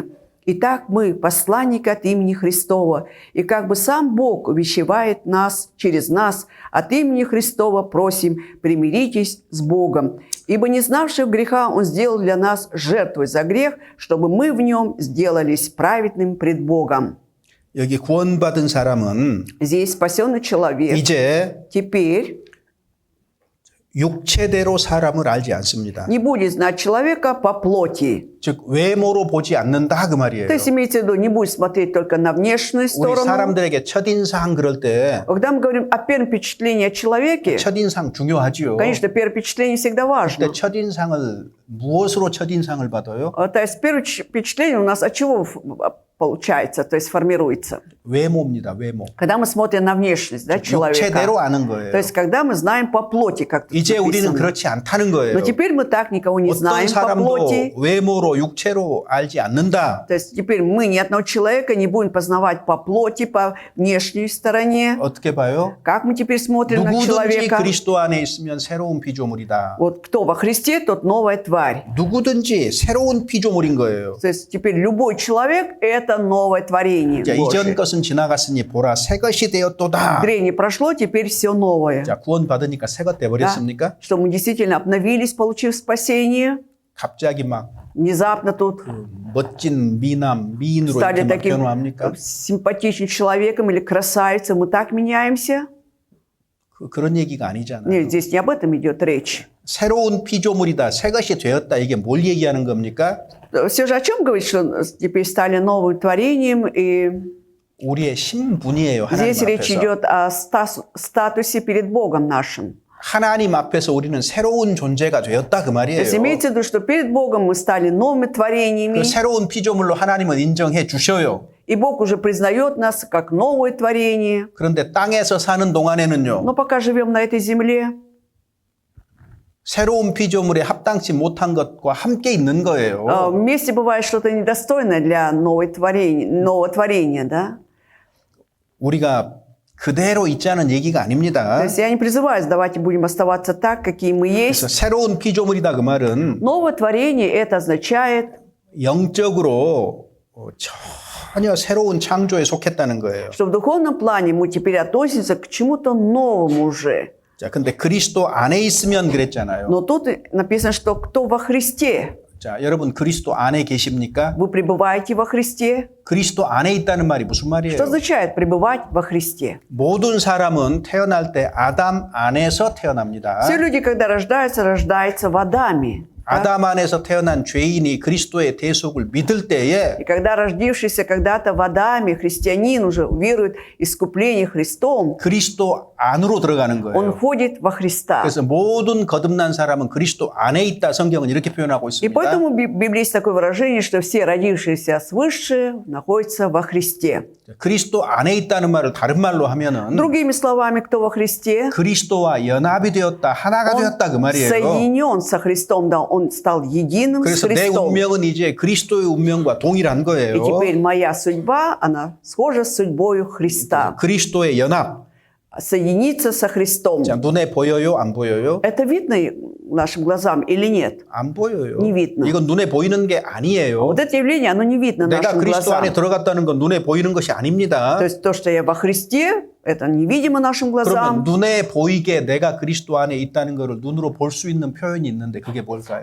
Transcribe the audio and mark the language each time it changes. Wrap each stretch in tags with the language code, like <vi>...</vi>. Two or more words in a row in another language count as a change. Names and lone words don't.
<ru>Итак, мы, посланники от имени Христова, и как бы сам Бог увещевает нас через нас, от имени Христова просим, примиритесь с Богом. Ибо не знавших греха Он сделал для нас жертвой за грех, чтобы мы в нем сделались праведным пред Богом».</ru> <ko>여기 구원받은 사람은</ko> <ru>Здесь спасенный человек</ru> <ko>이제</ko> <ru>теперь</ru> <ko>육체대로 사람을 알지 않습니다.</ko> <ru>не будет знать человека по плоти.</ru> <ko>즉 외모로 보지 않는다 그 말이에요.</ko> <ru>То есть имеется в виду, не будет смотреть только на внешнюю</ru> <ko>우리</ko> <ru>сторону.</ru> <ko>사람들에게 첫인상 그럴 때</ko> <ru>Когда мы говорим о первом впечатлении о человеке,</ru> <ko>첫인상 중요하지요.</ko> <ru>конечно, первое впечатление всегда важно.</ru> <ko>근데 첫인상을 무엇으로 첫인상을 받아요?</ko> <ru>То есть первое впечатление у нас от чего получается, то есть формируется?</ru> <ko>외모입니다. 외모.</ko> <ru>Когда мы смотрим на внешность, да, человека.</ru> <ko>육체대로 아는 거예요.</ko> <ru>То есть когда мы знаем по плоти, как тут</ru> <ko>이제 우리는</ko> <ru>написано.</ru> <ko>그렇지 않다는 거예요.</ko> <ru>Но теперь мы так никого не</ru> <ko>어떤</ko> <ru>знаем по плоти.</ru> <ko>사람도 외모로 육체로 알지 않는다.</ko> <ru>То есть теперь мы ни одного человека не будем познавать по плоти, по внешней стороне.</ru> <ko>어떻게 봐요?</ko> <ru>Как мы теперь смотрим на</ru> <ko>누구든지</ko> <ru>человека?</ru> <ko>그리스도 안에 있으면 새로운 피조물이다.</ko> <ru>Вот кто во Христе, тот новая тварь.</ru> <ko>누구든지 새로운 피조물인 거예요.</ko> <ru>То есть теперь любой человек – это новое творение</ru> <ko>자,</ko> <ru>Божие.</ru> <ko>이전 것은 지나갔으니 보라 새 것이 되었도다.</ko> <ru>Древнее прошло, теперь все новое.</ru> <ko>자, 구원 받으니까 새 것 돼</ko> <ru>Да?</ru> <ko>버렸습니까?</ko> <ru>Что мы действительно обновились, получив спасение.</ru> <ko>갑자기 막</ko> <ru>Внезапно тут</ru> <ko>멋진 미인으로</ko> <ru>стали</ru> <ko>이렇게 막</ko> <ru>таким</ru> <ko>변화합니까?</ko> <ru>симпатичным человеком или красавицей. Мы так меняемся.</ru> <ko>그런 얘기가 아니잖아요.</ko> <ru>Нет, здесь не об этом идет речь.</ru> <ko>새로운 피조물이다. 새 것이 되었다. 이게 뭘 얘기하는 겁니까?</ko> <ru>Все же о чем говорит, что теперь стали новым творением, и</ru> <ko>우리의 신분이에요. 하나님</ko> <ru>здесь речь</ru> <ko>앞에서.</ko> <ru>идет о статусе перед Богом нашим.</ru> <ko>하나님 앞에서 우리는 새로운 존재가 되었다 그</ko> <ru>То</ru> <ko>말이에요.</ko> <ru>есть имеется в виду, что перед Богом мы стали новыми творениями,</ru> <ko>그 새로운 피조물로 하나님은 인정해 주셔요.</ko> <ru>и Бог уже признает нас как новое творение.</ru> <ko>그런데 땅에서 사는 동안에는요.</ko> <ru>Но пока живем на этой земле,</ru> <ko>새로운 피조물에 합당치 못한 것과 함께 있는 거예요.</ko> <ru>вместе бывает что-то недостойное для нового творения, да?</ru> <ko>우리가 그대로 있자는 얘기가</ko> <ru>То</ru> <ko>아닙니다.</ko> <ru>есть я не призываю, давайте будем оставаться так, какие мы есть.</ru> <ko>그래서 새로운 피조물이다 그 말은</ko> <ru>Новое творение это означает,</ru> <ko>영적으로 전혀 새로운 창조에 속했다는 거예요.</ko> <ru>что в духовном плане мы теперь относимся к чему-то новому уже.</ru> <ko>자, 근데 그리스도 안에 있으면 그랬잖아요.</ko> <ru>Но тут написано, что кто во Христе.</ru> <ko>자, 여러분 그리스도 안에 계십니까?</ko> <ru>Вы пребываете во Христе.</ru> <ko>그리스도 안에 있다는 말이 무슨 말이에요?</ko> <ru>Что означает пребывать во Христе?</ru> <ko>모든 사람은 태어날 때 아담 안에서 태어납니다.</ko> <ru>Все люди, когда рождаются в Адаме.</ru> <ko>아담 안에서 태어난 죄인이 그리스도의 대속을 믿을 때에</ko> <ru>И когда родившийся когда-то в Адаме христианин уже верует в искупление Христом,</ru> <ko>그리스도 안으로 들어가는</ko> <ru>он</ru> <ko>거예요.</ko> <ru>входит во Христа.</ru> <ko>그래서 모든 거듭난 사람은 그리스도 안에 있다. 성경은 이렇게 표현하고</ko> <ru>И</ru> <ko>있습니다.</ko> <ru>поэтому в Библии есть такое выражение, что все родившиеся свыше находятся во Христе.</ru> <ko>그리스도 안에 있다는 말을 다른 말로 하면은</ko> <ru>Другими словами, кто во Христе,</ru> <ko>그리스도와 연합이 되었다, 하나가</ko> <ru>он</ru> <ko>되었다 그 말이에요.</ko> <ru>соединен со Христом, да, он стал единым с</ru> <ko>그래서 내</ko> <ru>Христом.</ru> <ko>운명은 이제 그리스도의 운명과 동일한</ko> <ru>И</ru> <ko>거예요.</ko> <ru>теперь моя судьба, она схожа с судьбою Христа.</ru> <ko>그리스도의 연합.</ko> <ru>Соединиться со Христом.</ru> <ko>자, 눈에 보여요, 안 보여요?</ko> <ru>Это видно нашим глазам или нет?</ru> <ko>안 보여요.</ko> <ru>Не видно.</ru> <ko>이건 눈에 보이는 게 아니에요.</ko> <ru>Вот это явление, оно не видно</ru> <ko>내가</ko> <ru>нашим</ru> <ko>그리스도</ko> <ru>глазам.</ru> <ko>안에 들어갔다는 건 눈에 보이는 것이 아닙니다.</ko> <ru>То есть то, что я во Христе, это невидимо нашим</ru> <ko>그러면</ko> <ru>глазам.</ru> <ko>눈에 보이게 내가 그리스도 안에 있다는 것을 눈으로 볼 수 있는 표현이 있는데 그게 뭘까요?</ko>